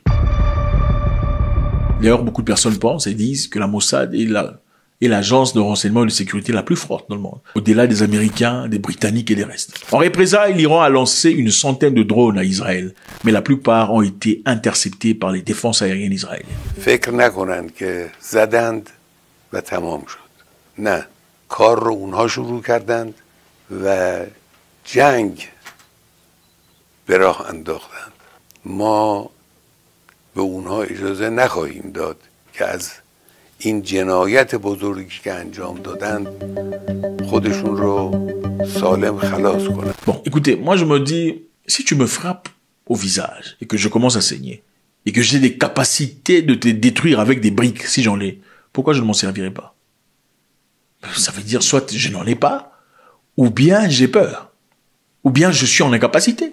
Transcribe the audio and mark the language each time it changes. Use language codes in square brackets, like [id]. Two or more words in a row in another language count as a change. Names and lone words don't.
[fr] D'ailleurs, beaucoup de personnes pensent et disent que la Mossad est l'agence de renseignement et de sécurité la plus forte dans le monde, au-delà des Américains, des Britanniques et des restes. En représailles, l'Iran a lancé une centaine de drones à Israël, mais la plupart ont été interceptés par les défenses aériennes israéliennes. [fa] فکر نکنن که زدند و تمام شد. نه، کار رو اونها شروع کردند و جنگ به راه انداختند. ما به اونها اجازه نخواهیم داد که از این جنایت بزرگی که انجام دادند خودشون رو سالم خلاص کنند. [fr] Bon, écoutez, moi je me dis, si tu me frappes au visage et que je commence à saigner et que j'ai des capacités de te détruire avec des briques, si j'en ai, pourquoi je ne m'en servirai pas? Ça veut dire soit je n'en ai pas, ou bien j'ai peur, ou bien je suis en incapacité.